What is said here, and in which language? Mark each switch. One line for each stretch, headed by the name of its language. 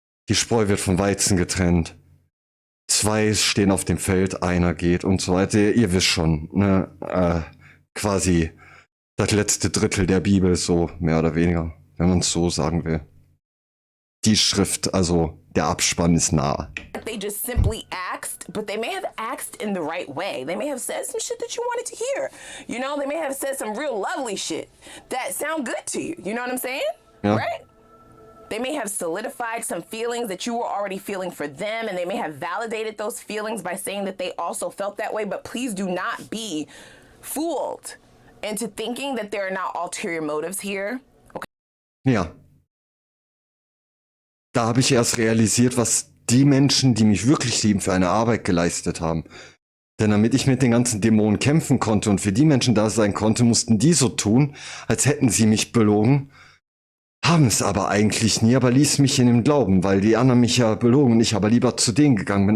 German: die Spreu wird vom Weizen getrennt. 2 stehen auf dem Feld, einer geht und so weiter. Ihr wisst schon, ne? Quasi das letzte Drittel der Bibel, so mehr oder weniger, wenn man es so sagen will. Die Schrift, also der Abspann ist nah.
English: They just simply asked, but they may have asked in the right way. They may have said some shit that you wanted to hear. You know, they may have said some real lovely shit that sound good to you. You know what I'm saying?
German: Ja.
English: Right? They may have solidified some feelings that you were already feeling for them, and they may have validated those feelings by saying that they also felt that way. But please do not be fooled into thinking that there are not ulterior motives here. Okay?
German: Ja. Da habe ich erst realisiert, was die Menschen, die mich wirklich lieben, für eine Arbeit geleistet haben. Denn damit ich mit den ganzen Dämonen kämpfen konnte und für die Menschen da sein konnte, mussten die so tun, als hätten sie mich belogen, haben es aber eigentlich nie, aber ließ mich in dem Glauben, weil die anderen mich ja belogen und ich aber lieber zu denen gegangen bin.